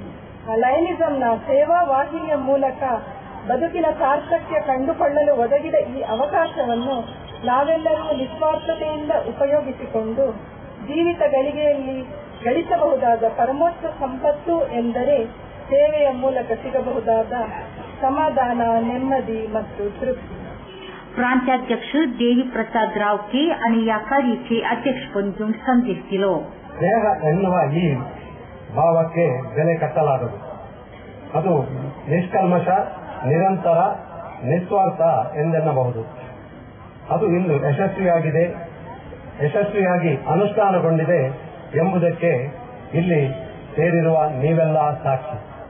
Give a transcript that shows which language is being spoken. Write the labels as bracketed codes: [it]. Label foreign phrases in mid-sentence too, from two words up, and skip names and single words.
[kn] ಲಯನಿಸಂನ ಸೇವಾ ವಾಹಿನಿಯ ಮೂಲಕ ಬದುಕಿನ ಸಾರ್ಥಕ್ಯ ಕಂಡುಕೊಳ್ಳಲು ಒದಗಿದ ಈ ಅವಕಾಶವನ್ನು ನಾವೆಲ್ಲರೂ ನಿಸ್ವಾರ್ಥತೆಯಿಂದ ಉಪಯೋಗಿಸಿಕೊಂಡು ಜೀವಿತ ಗಳಿಗೆಯಲ್ಲಿ ಗಳಿಸಬಹುದಾದ ಪರಮೋಚ್ಚ ಸಂಪತ್ತು ಎಂದರೆ ಸೇವೆಯ ಮೂಲಕ ಸಿಗಬಹುದಾದ ಸಮಾಧಾನ, ನೆಮ್ಮದಿ ಮತ್ತು ತೃಪ್ತಿ. [mr] प्रांत्याध्यक्ष देवी प्रसाद रावके आणि या कार्याचे अध्यक्षपद घेऊन संदेश दिलो. [kn] ಸ್ನೇಹ ಎನ್ನುವ ಈ ಭಾವಕ್ಕೆ ಬೆಲೆ ಕಟ್ಟಲಾಗದು. ಅದು ನಿಷ್ಕಲ್ಮಶ, ನಿರಂತರ, ನಿಸ್ವಾರ್ಥ ಎಂದೆನ್ನಬಹುದು. ಅದು ಇಂದು ಯಶಸ್ವಿಯಾಗಿ ಅನುಷ್ಠಾನಗೊಂಡಿದೆ ಎಂಬುದಕ್ಕೆ ಇಲ್ಲಿ ಸೇರಿರುವ ನೀವೆಲ್ಲ ಸಾಕ್ಷಿ.